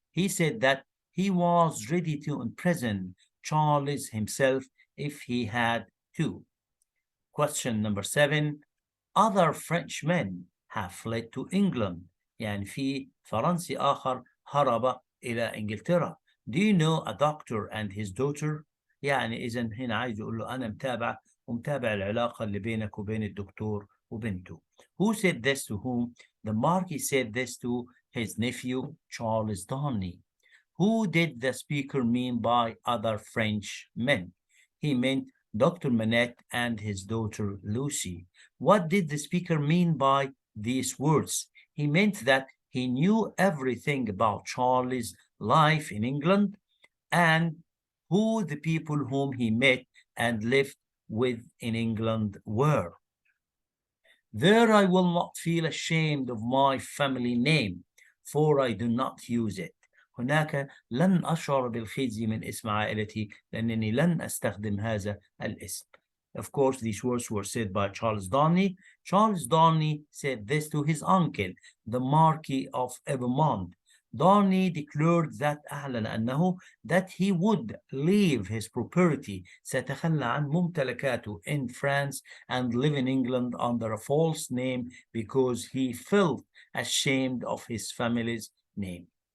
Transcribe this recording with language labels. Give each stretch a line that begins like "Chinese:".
English: He said that he was ready to imprison Charles himself if he had to. Question number 7. Other Frenchmen have fled to England.
Arabic: يعني في فرنسي آخر هرب إلى إنجلترا.
English: Do you know a doctor and his daughter?
Arabic: يعني إذا هنا عايز يقول له أنا متابع ومتابع العلاقة اللي بينك وبين الدكتور وبنته.
English: Who said this to whom? The marquis said this to his nephew Charles Darnley. Who did the speaker mean by other French men? He meant Dr. Manette and his daughter Lucy. What did the speaker mean by these words? He meant that he knew everything about Charlie's life in England and who the people whom he met and lived with in England were. There I will not feel ashamed of my family name, for I do not use it.
Arabic: هناك لن أشعر بالخزي من اسم عائلتي لأنني لن أستخدم هذا الاسم.
English: Of course, these words were said by Charles Darnley. Charles Darnley said this to his uncle, the Marquis of Evermont. Darnley declared that
Arabic: أعلن أنه
English: that he would leave his property
Arabic: سيتخلى عن ممتلكاته
English: in France and live in England under a false name because he felt ashamed of his family's name.